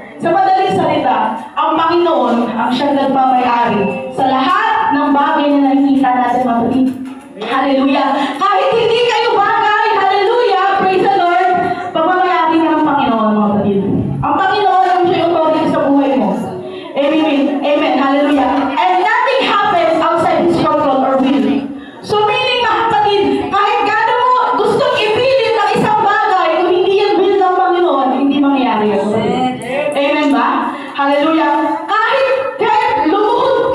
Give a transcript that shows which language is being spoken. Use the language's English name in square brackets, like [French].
[Filipino] Sa madaling salita, ang Panginoon ang siyang nagmamayari sa lahat ng bagay na nakikita natin, mga kapatid. Hallelujah. Kahit hindi kayo bagay, hallelujah, [English] praise the Lord, [Filipino] pagmamayari ka ng Panginoon, mga kapatid. Ang Panginoon ang siya yung authority sa buhay mo. Amen. Amen. Hallelujah. [English] And nothing happens outside His control or will. So meaning, [Filipino] mga kapatid, kahit gano'n mo gustong ipilit ng isang bagay, kung hindi yung will ng Panginoon, hindi mangyayari yan. Amen ba? Hallelujah. Kahit lumuhod